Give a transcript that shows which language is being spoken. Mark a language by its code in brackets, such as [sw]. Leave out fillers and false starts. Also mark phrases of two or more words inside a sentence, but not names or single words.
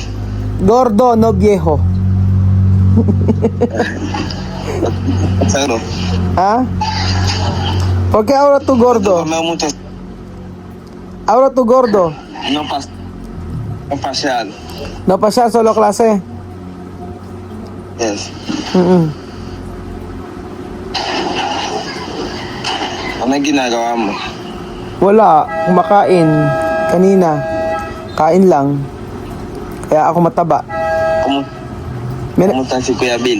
[es] Gordo, no viejo. Seguro. ¿Ah? ¿Por qué ahora tú gordo? Tomé muchas. Ahora tú gordo. No pasyal. No pasar solo clase. [tl] Yes. Ano ginagawa mo? Wala, kumakain. Kanina. Kain lang. Kaya ako mataba. Kumusta si Kuya Bill?